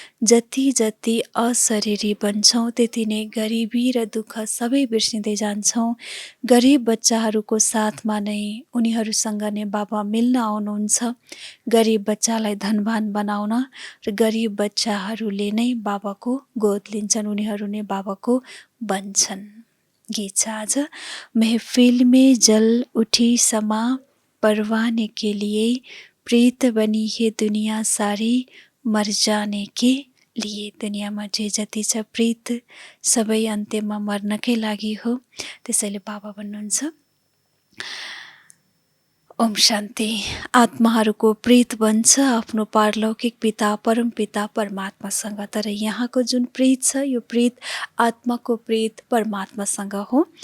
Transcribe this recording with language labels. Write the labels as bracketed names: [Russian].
[Nepali] जति जति अशरीरी बन्छौँ, त्यति नै गरिबी र दुःख सबै बिर्सिँदै जान्छौँ। गरिब बच्चाहरूको साथमा नै, उनीहरूसँग नै बाबा मिल्न आउनुहुन्छ, गरिब बच्चालाई धनवान बनाउन। र गरिब बच्चाहरूले नै बाबाको गोद लिन्छन्, उनीहरू नै बाबाको बन्छन्। गीत छ आज, [Hindi] महफिल में जल उठी समा परवाने के लिए, प्रीत बनी है दुनिया सारी मर जाने के लिए। [Nepali] दुनियाँमा जे जति छ प्रीत, सबै अन्त्यमा मर्नकै लागि हो। त्यसैले बाबा भन्नुहुन्छ, ओम शान्ति। आत्माहरूको प्रीत बन्छ आफ्नो पारलौकिक पिता परम पिता परमात्मासँग। तर यहाँको जुन प्रीत छ, यो प्रीत आत्माको प्रीत परमात्मासँग हो।